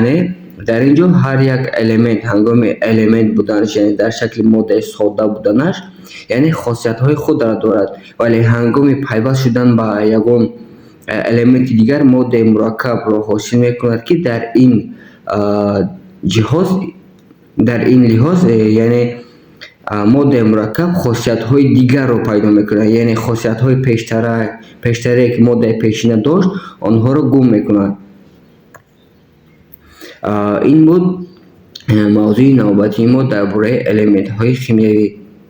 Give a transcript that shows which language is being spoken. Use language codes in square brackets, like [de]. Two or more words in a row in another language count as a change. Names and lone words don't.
[tg] Яъне дар ин ҷо ҳар як элемент ҳангоми элемент буданаш, яъне дар шакли моддаи содда буданаш, яъне хосиятҳои худро дорад, вале ҳангоми пайваст шудан ба ягон элементи дигар моддаи мураккабро ҳосил мекунад, ки дар ин ҷиҳоз, дар ин лиҳоз, яъне моддаи мураккаб хосиятҳои дигарро пайдо мекунад, яъне хосиятҳои пештарие ки моддаи пешина дошт, онҳоро гум мекунад. ин буд мавзӯи навбатии мо дар бораи элементҳои химиявӣ.